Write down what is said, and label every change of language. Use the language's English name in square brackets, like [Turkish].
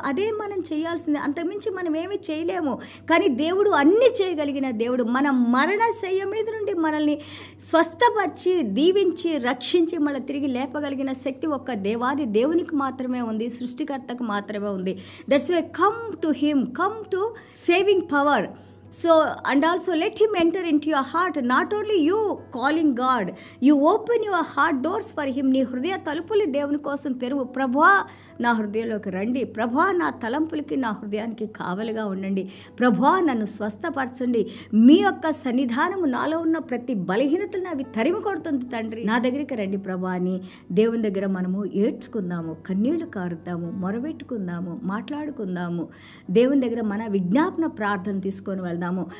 [Telugu] అదే మనం చేయాల్సిందే, అంతకుమించి మనం ఏమీ చేయలేము. కానీ దేవుడు అన్నీ చేయగలిగిన దేవుడు. మన మరణ శయ్య మీద నుండి మనల్ని స్వస్థపరిచి, దీవించి, రక్షించి మళ్ళీ తిరిగి లేపగలిగిన శక్తి ఒక్క దేవాది దేవునికి మాత్రమే ఉంది, సృష్టికర్తకు మాత్రమే ఉంది. [English] That's why come to him, come to saving power. So, and also let him enter into your heart. Not only you calling God, you open your heart doors for him. [Telugu] నీ హృదయ తలుపులు దేవుని కోసం తెరువు. ప్రభువా నా హృదయంలోకి రండి, ప్రభువా నా తలంపులకి నా హృదయానికి కావలిగా ఉండండి, ప్రభువా నన్ను స్వస్థపరచండి, మీ యొక్క సన్నిధానము నాలో ఉన్న ప్రతి బలహీనతలను అవి తరిమి కొడుతుంది తండ్రి, నా దగ్గరికి రండి ప్రభువా అని దేవుని దగ్గర మనము ఏడ్చుకుందాము, కన్నీళ్లు కారుద్దాము, మొరబెట్టుకుందాము, మాట్లాడుకుందాము, దేవుని దగ్గర మన విజ్ఞాపన ప్రార్థన తీసుకొని వెళ్దాము.